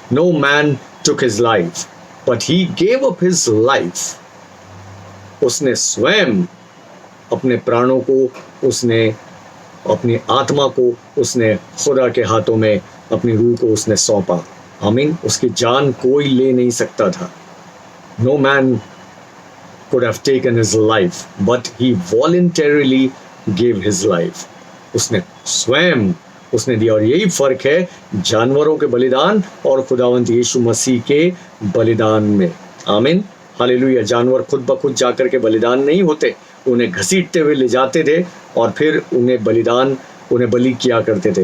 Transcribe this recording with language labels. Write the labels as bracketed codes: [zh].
[en] No man took his life but he gave up his life. [hi] उसने स्वयं अपने प्राणों को, उसने अपनी आत्मा को, उसने खुदा के हाथों में अपनी रूह को उसने सौंपा। आमीन। उसकी जान कोई ले नहीं सकता था। [en] No man could have taken his life, but he voluntarily gave his life. [hi] उसने स्वयं उसने दिया। और यही फर्क है जानवरों के बलिदान और खुदावंत यीशु मसीह के बलिदान में। आमीन, हालेलुया। जानवर खुद ब खुद जाकर के बलिदान नहीं होते, उन्हें घसीटते हुए ले जाते थे और फिर उन्हें बलि किया करते थे।